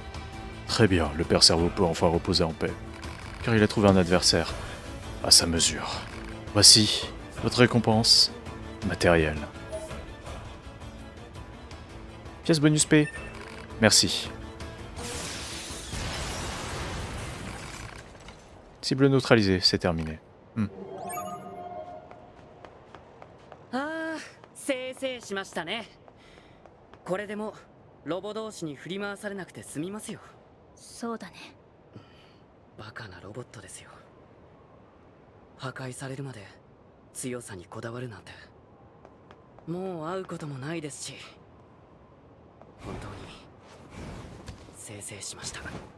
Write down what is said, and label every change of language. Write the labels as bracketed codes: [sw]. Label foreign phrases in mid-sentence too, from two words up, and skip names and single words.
[fr] Très bien, le Père Cerveau peut enfin reposer en paix, car il a trouvé un adversaire à sa mesure. Voici votre récompense matérielle. Pièce bonus P. Merci. Cible neutralisée, c'est terminé. [ja] Ah, せいせいしましたね。これでもロボ同士に振り回されなくて済みますよ。そうだね。バカなロボットですよ。破壊されるまで強さにこだわるなんて。もう会うこともないですし。本当にせいせいしました。